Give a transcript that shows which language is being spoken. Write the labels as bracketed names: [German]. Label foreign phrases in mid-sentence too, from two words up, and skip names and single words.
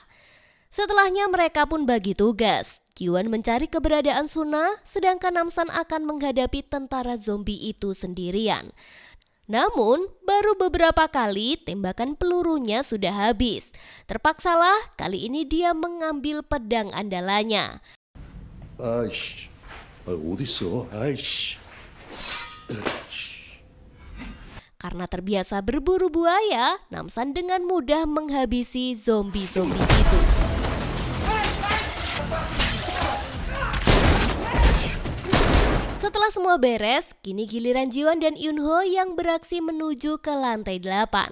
[Indonesian] Setelahnya mereka pun bagi tugas. Jiwon mencari keberadaan Suna, sedangkan Namsan akan menghadapi tentara zombie itu sendirian. Namun, baru beberapa kali tembakan pelurunya sudah habis. Terpaksalah kali ini dia mengambil pedang andalannya. [Korean] 아이씨, 어딨어? 아이씨. [Indonesian] Karena terbiasa berburu buaya, Namsan dengan mudah menghabisi zombie-zombie itu. Setelah semua beres, kini giliran Jiwon dan Yunho yang beraksi menuju ke lantai 8.